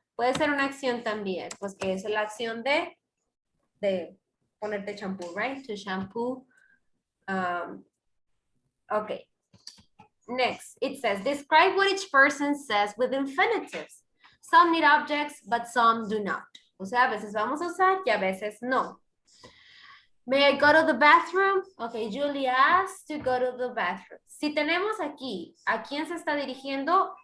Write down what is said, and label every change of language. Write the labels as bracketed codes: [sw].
[es] Puede ser una acción también, pues que es la acción de ponerte shampoo, right? [en] To shampoo. Okay. Next, it says, describe what each person says with infinitives. Some need objects, but some do not. [es] O sea, a veces vamos a usar y a veces no. [en] May I go to the bathroom? Okay, Julie asked to go to the bathroom. [es] Si tenemos aquí, ¿a quién se está dirigiendo?